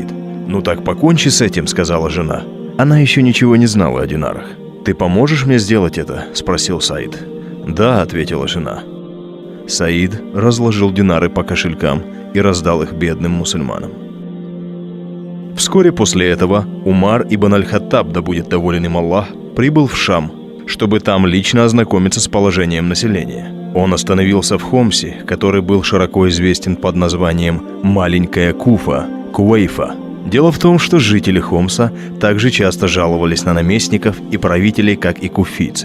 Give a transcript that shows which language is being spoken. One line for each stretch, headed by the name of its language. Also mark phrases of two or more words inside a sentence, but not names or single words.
Russian: «Ну так покончи с этим», – сказала жена. Она еще ничего не знала о динарах. «Ты поможешь мне сделать это?» – спросил Саид. «Да», – ответила жена. Саид разложил динары по кошелькам и раздал их бедным мусульманам. Вскоре после этого Умар ибн аль-Хаттаб, да будет доволен им Аллах, прибыл в Шам, чтобы там лично ознакомиться с положением населения. Он остановился в Хомсе, который был широко известен под названием «Маленькая Куфа» – Кувейфа. Дело в том, что жители Хомса также часто жаловались на наместников и правителей, как и куфийцы.